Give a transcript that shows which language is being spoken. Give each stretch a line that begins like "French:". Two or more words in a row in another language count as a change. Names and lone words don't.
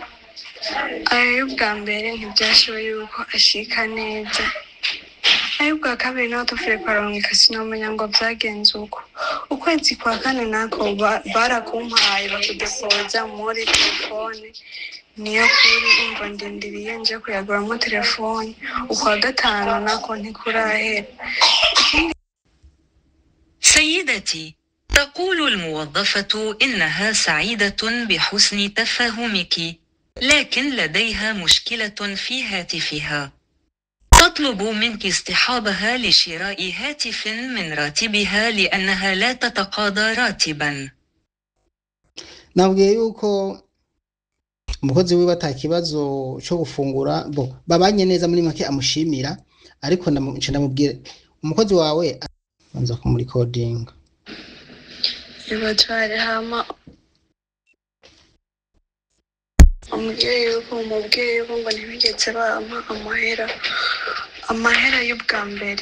Rundi: Ayo bwa mbere ntibyashoboye yuko ashika neza, ayo bwa kabiri naho tuvuye kwaronka sinomenya ngo byagenze uko. Ukwezi kwa kane nako barakumpaye bakudepoza muri telefone, niyo kuri umva ndindiriye nje kuyaguramo telefone. Ukwa gatanu nako ntikurahera.
Arabic: سيدتي، تقول الموظفة إنها سعيدة بحسن تفاهمك، لكن لديها مشكلة في هاتفها. تطلب منك اصطحابها لشراء هاتف من راتبها لأنها لا تتقاضى راتبا.
Rundi: Nabwiye yuko umukozi wiwe atakibazo cyo gufungura, babanye neza muri make amushimira, ariko ndamubwira umukozi wawe anza ko muri coding ibatware hama umubyeyi yuko ngo ntibigeze bampa amahera y'ubwa mbere.